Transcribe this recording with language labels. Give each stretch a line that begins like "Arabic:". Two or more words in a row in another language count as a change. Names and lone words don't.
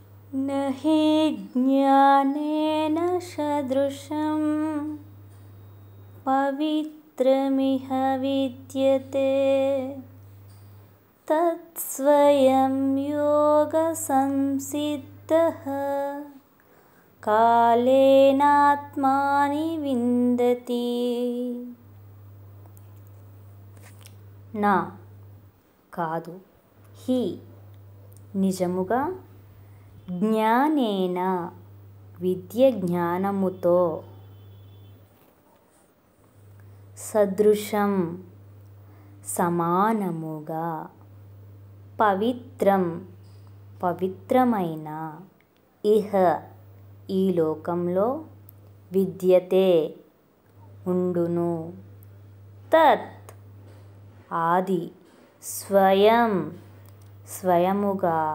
Sanskrit: न हि ज्ञानेन सदृशं पवित्रमिह विद्यते तत्स्वयं योगसंसिद्धः कालेनात्मानि विन्दति।
Telugu: నా కాదు, హి నిజముగా, జ్ఞానేన విద్య జ్ఞానముతో, సదృశం సమానముగా, పవిత్రం పవిత్రమైన, ఇహ ఈ లోకంలో, విద్యతే ఉండును, తత్ ఆది, స్వయం స్వయముగా,